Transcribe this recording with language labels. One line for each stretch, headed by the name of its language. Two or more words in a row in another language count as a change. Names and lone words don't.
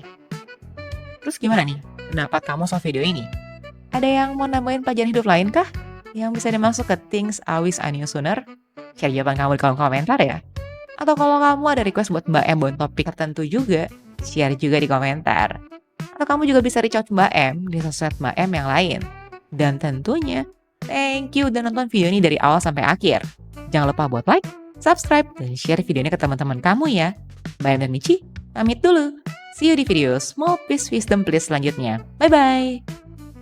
Indonesian: Terus gimana nih pendapat kamu soal video ini? Ada yang mau nambahin pelajaran hidup lain kah? Yang bisa dimasuk ke Things I Wish I Knew Sooner? Share jawaban kamu di kolom komentar ya. Atau kalau kamu ada request buat Mbak M buat topik tertentu juga, share juga di komentar. Atau kamu juga bisa
English: reach out
Indonesian: Mbak M di sosmed Mbak M yang lain. Dan tentunya,
English: thank you
Indonesian: udah nonton video ini dari awal sampai akhir. Jangan lupa buat like, subscribe, dan share video ini ke teman-teman kamu ya. Mbak M dan Michi, pamit dulu.
English: See you
Indonesian: di video Small Piece Wisdom Please selanjutnya. Bye-bye.